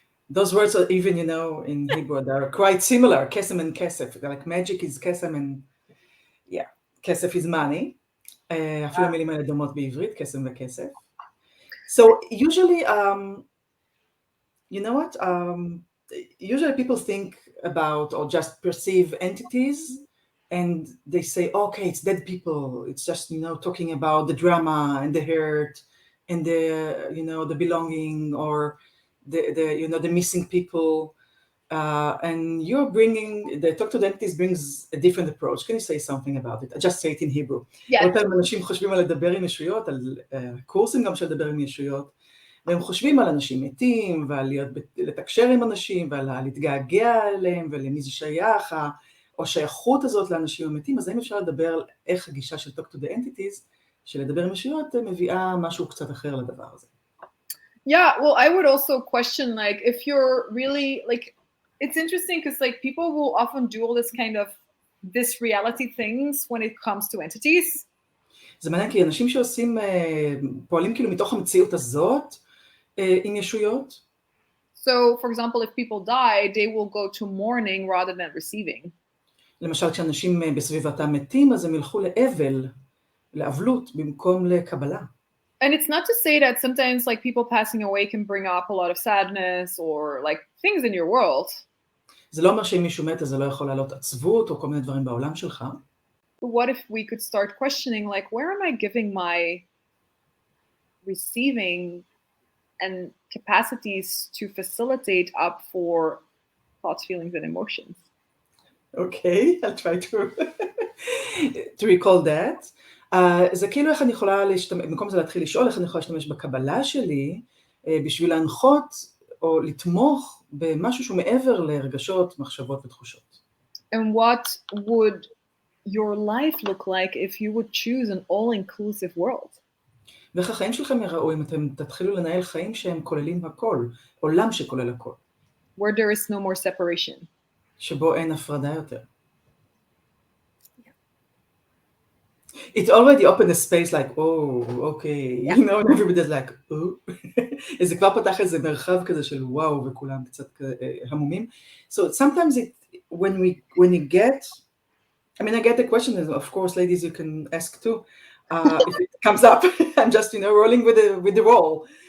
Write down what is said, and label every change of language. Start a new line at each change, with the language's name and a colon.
English: Those words are even, you know, in Hebrew, they're quite similar, kesem and kesef. Like magic is kesem and, yeah, kesef is money.
Hebrew: אפילו המילים האלה דומות בעברית, kesem וכסף.
English: So usually, you know what? Usually people think about or just perceive entities and they say, okay, it's dead people. It's just, you know, talking about the drama and the hurt and the, you know, the belonging or the you know, the missing people, and you're bringing, the Talk to the Entities brings a different approach. Can you say something about it? I just say it in Hebrew.
Hebrew: הרבה פעמים אנשים חושבים על לדבר עם ישויות, על קורסים גם של לדבר עם ישויות, והם חושבים על אנשים מתים, ועל לתקשר עם אנשים, ועל להתגעגע אליהם, ולמי זה שייך, או שייכות הזאת לאנשים המתים, אז האם אפשר לדבר על איך הגישה של Talk to the Entities, של לדבר עם ישויות, מביאה משהו קצת אחר לדבר הזה.
English: Yeah, well, I would also question, like, if you're really, like, it's interesting because, like, people will often do all this kind of, this reality things when it comes to entities.
Hebrew: זה מעניין, כי אנשים שעושים, פועלים כאילו מתוך המציאות הזאת, עם ישויות.
English: So, for example, if people die, they will go to mourning rather than receiving.
Hebrew: למשל, כשאנשים בסביבתם מתים, אז הם ילכו לאבל, לאבלות, במקום לקבלה.
English: And it's not to say that sometimes like people passing away can bring up a lot of sadness or like things in your world.
Hebrew: זה לא אומר שאם מישהו מת, אז זה לא יכול לעלות עצבות או כל מיני דברים בעולם שלך.
English: But what if we could start questioning like, where am I giving my receiving and capacities to facilitate up for thoughts, feelings, and emotions? Okay, I'll try to recall that.
Hebrew: זה כאילו איך אני יכולה להשתמש, במקום זה להתחיל לשאול איך אני יכולה להשתמש בקבלה שלי, בשביל להנחות או לתמוך במשהו שהוא מעבר לרגשות, מחשבות ותחושות.
English: And what would your life look like if you would choose an all-inclusive world?
Hebrew: ואיך החיים שלכם יראו אם אתם תתחילו לנהל חיים שהם כוללים הכל, עולם שכולל הכל.
English: Where there is no more separation.
Hebrew: שבו אין הפרדה יותר.
English: It already opened a space like, oh, okay, you know, and everybody's like, oh.
Hebrew: זה כבר פתח איזה מרחב כזה של וואו, וכולם קצת המומים.
English: So sometimes when you get, I mean, I get the question, and of course, ladies, you can ask too. if it comes up. I'm just, rolling with the roll.